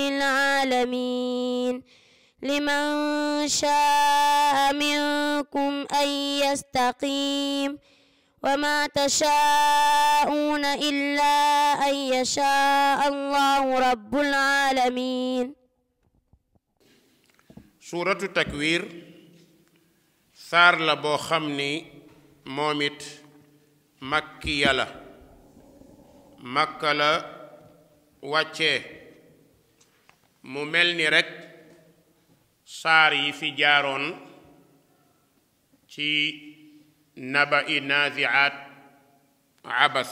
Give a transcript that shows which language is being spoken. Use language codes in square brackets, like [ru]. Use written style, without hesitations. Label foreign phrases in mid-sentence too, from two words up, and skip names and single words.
[ar] للعالمين لمن شاء منكم أن يستقيم وما تشاءون إلا أن يشاء الله رب العالمين. سورة التكوير [wo] saar la boo xam ni moom it makkiya la, makka la wàccee. mu mel ni rekk saar yi fi jaaroon ci naba'i nazi'at abasa.